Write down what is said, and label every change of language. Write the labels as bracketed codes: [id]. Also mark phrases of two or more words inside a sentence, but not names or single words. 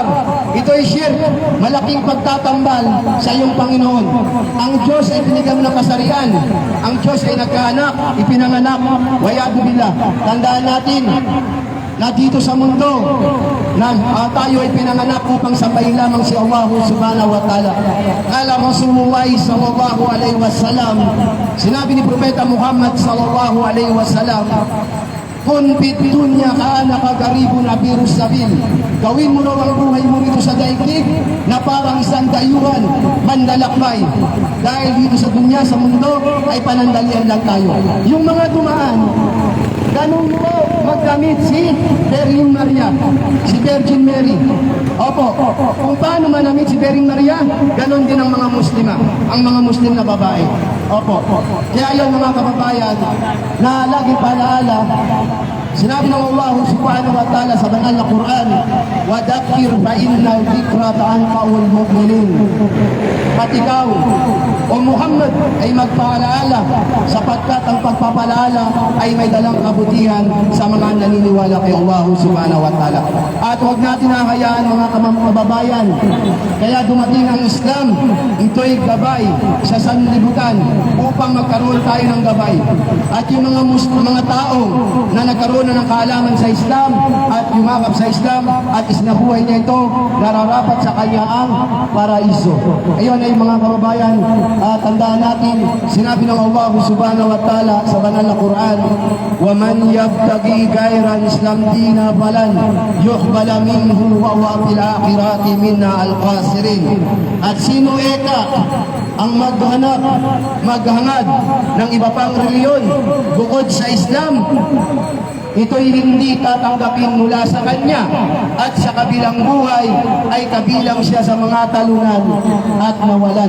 [tl] Ito ay shirk, malaking pagtatambal sa iyong Panginoon. Ang Diyos ay binigyan ng kasarian. Ang Diyos ay nagkaanak, ipinanganak, [ar] والعياذ بالله. [tl] Tandaan natin na dito sa mundo na tayo ay pinanganak upang sambahin lamang si Allah [ar] سبحانه وتعالى. قال رسول الله صلى الله عليه وسلم, [tl] sinabi ni Propeta Muhammad [ar] صلى الله عليه وسلم, "كن في الدنيا كغريب عابر سبيل." [tl] Gawin mo raw ang buhay mo rito sa daigdig na parang isang dayuhan, mandalakbay. Dahil dito sa dunya, sa mundo, ay panandalian lang tayo. Yung mga dumaan, ganun po magdamit si Virgin Maria, si Virgin Mary. Opo, kung paano manamit si Virgin Maria, ganun din ang mga Muslima, ang mga Muslim na babae. Opo, kaya yung mga kababayan na lagi palaala, sinabi ng Allah [ar] سبحانه وتعالى [tl] sa banal na Quran, [ar] "وذكر فإن الذكرى تنفع المؤمنين." [tl] At ikaw, o Muhammad, ay magpaalaala sapagkat ang pagpapalaala ay may dalang kabutihan sa mga naniniwala kay Allah [ar] سبحانه وتعالى. [tl] At huwag natin nakayaan mga kababayan, kaya dumating ang Islam, ito'y gabay sa sanlibutan upang magkaroon tayo ng gabay. At yung mga tao na nagkaroon na ng kaalaman sa Islam at yumakap sa Islam at isnabuhay niya ito, nararapat sa kanya ang paraiso. Ayun ay mga kababayan, tandaan natin, sinabi ng Allah [ar] سبحانه وتعالى [tl] sa banal na Quran, [ar] "ومن يبتغ غير الإسلام دينا فلن يقبل منه وهو في الآخرة من الخاسرين." [tl] At sino ang maghangad ng iba pang reliyon bukod sa Islam, ito'y hindi tatanggapin mula sa kanya, at sa kabilang buhay ay kabilang siya sa mga talunan at nawalan.